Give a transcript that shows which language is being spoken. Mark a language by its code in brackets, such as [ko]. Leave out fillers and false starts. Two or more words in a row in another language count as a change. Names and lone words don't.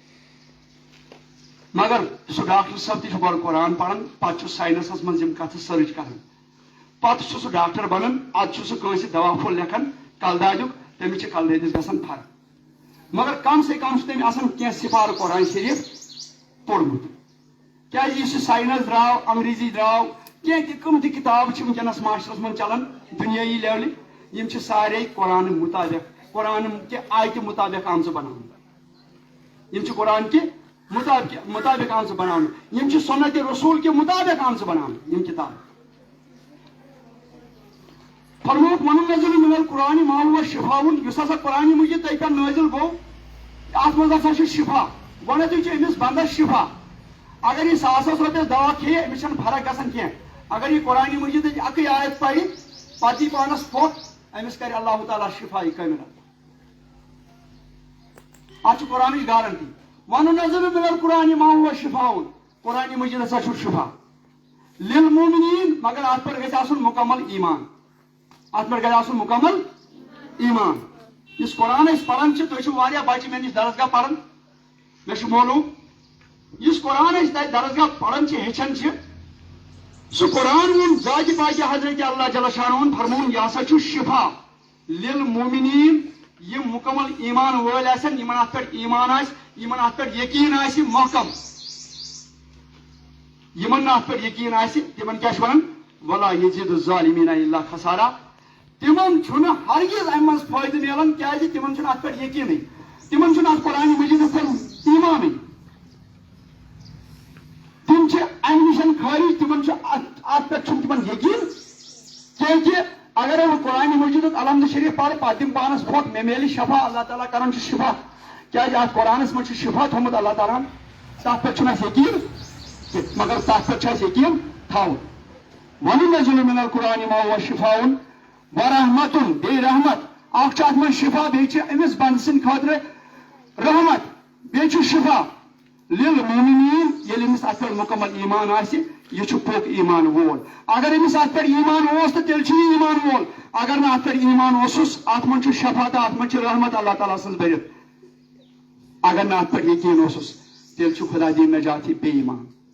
[ks] مگر سُہ ڈاکٹر صٲب تہِ چھُ گۄڈٕ قرآن پران پتہٕ چھُ ساینسس منٛز یِم کتھٕ سٔرٕچ کران پتہٕ چھُ سُہ ڈاکٹر بنان ادٕ چھُ سُہ کٲنٛسہِ دوا پھوٚل لیکھان کلہٕ دادیُک تٔمِس چھِ کلہٕ دٲدِس گژھان فرق مگر کم سے کم چھُ تٔمۍ آسان کینٛہہ سِپارٕ قرآن شریٖف پوٚرمُت کیٛازِ یُس یہِ ساینس درٛاو انگریزی درٛاو کینٛہہ تہِ کٕم تہِ کِتابہٕ چھِ وٕنکیٚنس معاشرس منٛز چلان دُنیٲیی لیولہِ یِم چھِ سارے قرآن مُطابق قرآن کہِ آیتہِ مُطابق آمژٕ بناونہٕ یِم چھِ قرآن کہِ مُطابق آمژٕ بناونہٕ یِم چھِ سُنت رسوٗل کہِ مُطابق آمژٕ بناونہٕ یِم کِتابہٕ فرموک [ar] وننزل من القرآن ما هو شفاء [ks] یس ہسا قرآن مجید تہ پہ نازل گو ات مز ہسا چھ شفا گۄڈنیتھٕے چھُ أمِس بندس شفا اگر یہ ساسس رۄپیس دوا کھیٚیہِ أمِس چھنہٕ فرق گژھان کینٛہہ اگر یہ قرآن مجیدٕچ اکٕے آیت پرِ پتہٕ یی پانس پھۄکھ أمِس کرِ اللہ تعالیٰ شفا یہِ کامل اتھ چھِ قرآنٕچ گارنٹی [ar] وننزل من القرآن ما هو شفاء [ks] قرآن مجید ہسا چھُ [ar] شفا للمؤمنین [ks] مگر ات پٮ۪ٹھ گژھِ آسُن مکمل ایمان ات پٮ۪ٹھ گژھِ آسُن مکمل ایمان یُس قرآن أسۍ پران چھِ تُہۍ چھِو واریاہ بچہِ مےٚ نِش درسگاہ پران مےٚ چھُ معلوٗم یُس قرآن أسۍ تتہِ درسگاہ پران چھِ ہیٚچھان چھِ سُہ قرآن ووٚن ذاتِ پاکہِ حضرت اللہ جل شانہُن فرموُن یہِ ہسا چھُ [ar] شفا للمؤمنین [ks] یِم مکمل ایمان وٲلۍ آسن یِمن اتھ پٮ۪ٹھ ایمان آسہِ یِمن اتھ پٮ۪ٹھ یقیٖن آسہِ محکم یِمن نہٕ اتھ پٮ۪ٹھ یقیٖن آسہِ تِمن کیاہ چھِ ونان [ar] ولا یزید الظالمین الا خسارا [ks] تمن چھُنہٕ ہرگز امہِ منٛز فٲیدٕ میلان کیازِ تمن چھُنہٕ اتھ پٮ۪ٹھ یقیٖنٕے تمن چھُنہٕ اتھ قرآن مجیدس پٮ۪ٹھ ایمانٕے تم چھِ امہِ نِش خٲرج تمن چھُ اتھ پٮ۪ٹھ چھُنہٕ تمن یقیٖن کیازِ اگر بہٕ قرآن مجیدُک الحمد شریف پرٕ پتہٕ دِمہٕ پانس پھۄکھ مےٚ میلہِ شفا اللہ تعالیٰ کران چھُ شفا کیازِ اتھ قرآنس منٛز چھُ شفا تھوٚمُت اللہ تعالیٰ ہن تتھ پٮ۪ٹھ چھُنہٕ اسہِ یقیٖن مگر تتھ پٮ۪ٹھ چھُ اسہِ یقیٖن تھاوُن [ar] وننزل من القرآن ما هو شفاء ورحمت [ks] بیٚیہِ رحمت اکھ چھُ اتھ منٛز شفا بیٚیہِ چھِ أمِس بنٛدٕ سٕنٛدِ خٲطرٕ رحمت بیٚیہِ چھُ [ar] شفا للمؤمنین [ks] ییٚلہِ أمِس اتھ پٮ۪ٹھ مکمل ایمان آسہِ یہِ چھُ پوٚک ایمان وول اگر أمِس اتھ پٮ۪ٹھ ایمان اوس تہٕ تیٚلہِ چھُ یہِ ایمان وول اگر نہٕ اتھ پٮ۪ٹھ ایمان اوسُس اتھ منٛز چھُ شفا تہٕ اتھ منٛز چھِ رحمت اللہ تعالیٰ سٕنٛز بٔرِتھ اگر نہٕ اتھ پٮ۪ٹھ یقیٖن اوسُس تیٚلہِ چھُ خدا دِیِن نجاتی بے ایمان